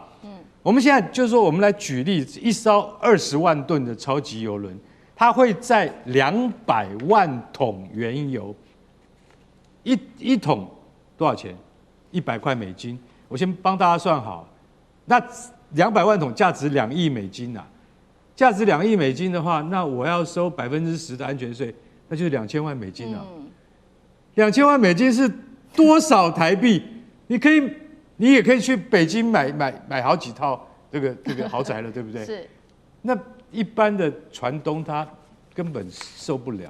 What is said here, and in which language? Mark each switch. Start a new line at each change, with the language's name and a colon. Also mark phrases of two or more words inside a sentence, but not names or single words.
Chinese: 我們現在就是說，我們來舉例，一艘20萬噸的超級油輪，它會載200萬桶原油，一桶多少錢？100塊美金。我先幫大家算好，那200萬桶價值2億美金啊，價值2億美金的話，那我要收10%的安全稅，那就是2000萬美金啊。2000万美金是多少台幣？你也可以去北京買好幾套這個豪宅了，對不對？是。那一般的船東他根本受不了。